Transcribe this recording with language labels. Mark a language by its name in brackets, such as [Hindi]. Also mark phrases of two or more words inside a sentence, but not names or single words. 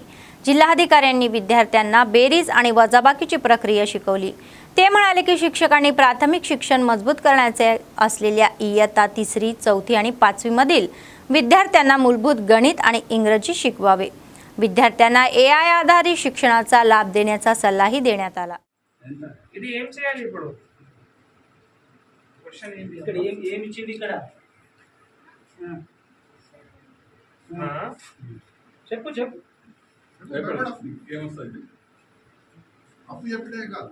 [Marathi] जिल्हाधिकाऱ्यांनी विद्यार्थ्यांना बेरीज आणि वजाबाकीची प्रक्रिया शिकवली. ते म्हणाले की शिक्षकांनी प्राथमिक शिक्षण मजबूत करण्याचे असलेल्या इयत्ता 3री, 4थी आणि 5वी मधील विद्यार्थ्यांना मूलभूत गणित आणि इंग्रजी शिकवावे. विद्यार्थ्यांना AI आधारित शिक्षणाचा लाभ देण्याचा सल्लाही देण्यात आला. [Telugu] ఇది ఏం చేయాలి ఇప్పుడు క్వశ్చన్ ఏంటి ఇక్కడ ఏమి ఇచ్చింది ఇక్కడ చెప్పు చెప్పు అప్పు చెప్పితే కాదు